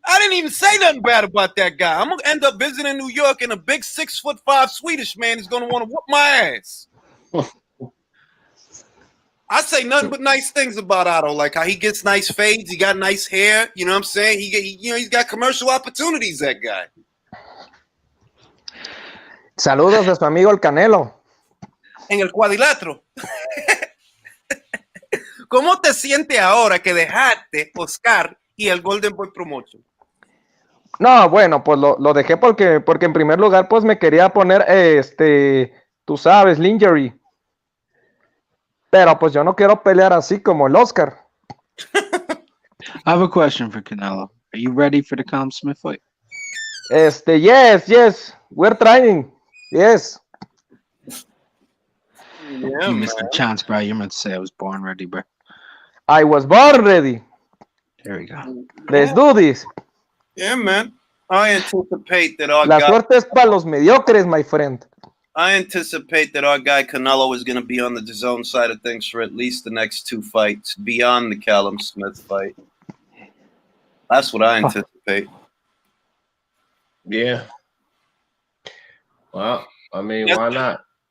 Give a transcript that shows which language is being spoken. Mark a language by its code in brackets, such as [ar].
[en] I didn't even say nothing bad about that guy. I'm gonna end up visiting New York, and a big 6'5" Swedish man is gonna want to whoop my ass. I say nothing but nice things about Otto, like how he gets nice fades, he got nice hair. You know what I'm saying? He's got commercial opportunities. That guy. [es] Saludos de su amigo el Canelo. En el cuadrilátero. ¿Cómo te sientes ahora que dejaste Oscar y el Golden Boy Promotion? No, bueno, pues lo dejé porque en primer lugar pues me quería poner tú sabes, lingerie. Pero pues yo no quiero pelear así como el Oscar. [en] I have a question for Canelo. Are you ready for the Callum Smith fight? Yes. We're trying. Yes. Yeah, You missed a chance, bro. You're meant to say I was born ready, bro. I was born ready. There we go. Let's do this. Yeah, man. I anticipate that [es] La suerte es para los mediocres, [en] my friend. I anticipate that our guy Canelo is going to be on the DAZN side of things for at least the next two fights beyond the Callum Smith fight. That's what I anticipate. Yeah. Well, I mean, why not?